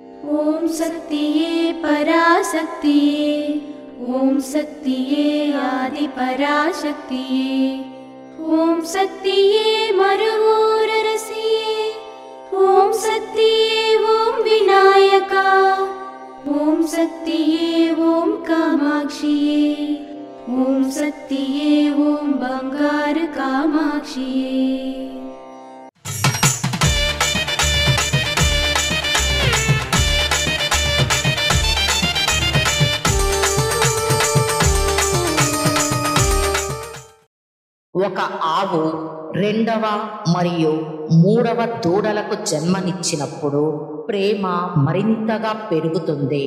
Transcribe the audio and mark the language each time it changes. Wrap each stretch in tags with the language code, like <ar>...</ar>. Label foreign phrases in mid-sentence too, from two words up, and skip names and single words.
<ta>ஓம் சக்தியே பராசக்தியே, ஓம் சக்தியே ஆதி பராசக்தியே, ஓம் சக்தியே மருவோரரசியே, ஓம் சக்தியே ஓம் விநாயகா, ஓம் சக்தியே ஓம் காமாட்சியே, ஓம் சக்தியே ஓம் பங்கார காமாட்சியே।</ta> <te>ఒక ఆవు రెండవ మరియు మూడవ దూడలకు జన్మనిచ్చినప్పుడు ప్రేమ మరింతగా పెరుగుతుంది.</te>